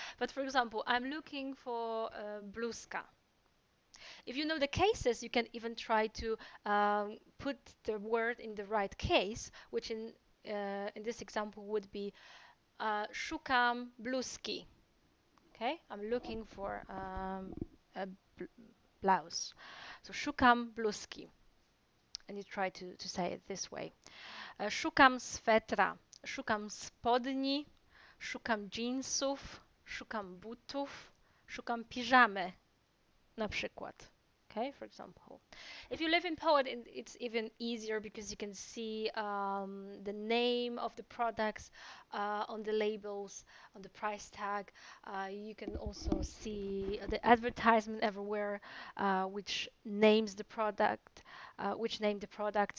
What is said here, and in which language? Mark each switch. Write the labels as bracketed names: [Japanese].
[English] But for example, I'm looking for bluzka. If you know the cases, you can even try to put the word in the right case, which in this example would be [Polish] szukam bluzki. [English] Okay, I'm looking for a blouse. So [Polish] szukam bluzki, [English] and you try to say it this way. [Polish] Szukam swetra, szukam spodni, szukam jeansów, szukam butów, szukam piżamy, na przykład. [English] Okay, for example. If you live in Poland, it's even easier because you can see the name of the products on the labels, on the price tag. You can also see the advertisement everywhere, which names the product, which name the product.